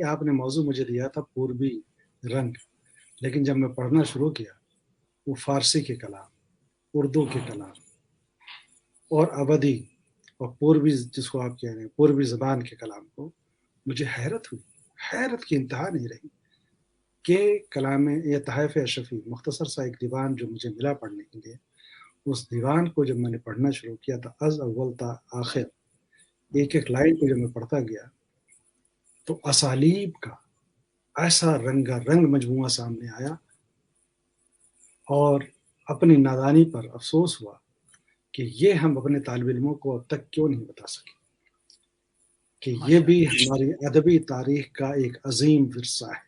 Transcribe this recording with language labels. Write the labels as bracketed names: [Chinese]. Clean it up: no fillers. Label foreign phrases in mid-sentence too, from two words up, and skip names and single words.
[Urdu] آپ نے موضوع مجھے دیا تھا پوربی رنگ، لیکن جب میں پڑھنا شروع کیا وہ فارسی کے کلام، اردو کے کلام اور ابدی اور پوربی، جس کو آپ کہہ رہے ہیں پوربی زبان کے کلام کو، مجھے حیرت ہوئی، حیرت کی انتہا نہیں رہی کہ کلام یہ تحائف اشرفی، مختصر سا ایک دیوان جو مجھے ملا پڑھنے کے لیے، اس دیوان کو جب میں نے پڑھنا شروع کیا تھا [Persian] از اول تا آخر [Urdu] ایک ایک لائن کو جب میں پڑھتا گیا تو اسالیب کا ایسا رنگا رنگ مجموعہ سامنے آیا، اور اپنی نادانی پر افسوس ہوا کہ یہ ہم اپنے طالب علموں کو اب تک کیوں نہیں بتا سکے کہ یہ بھی ہماری ادبی تاریخ کا ایک عظیم ورثہ ہے.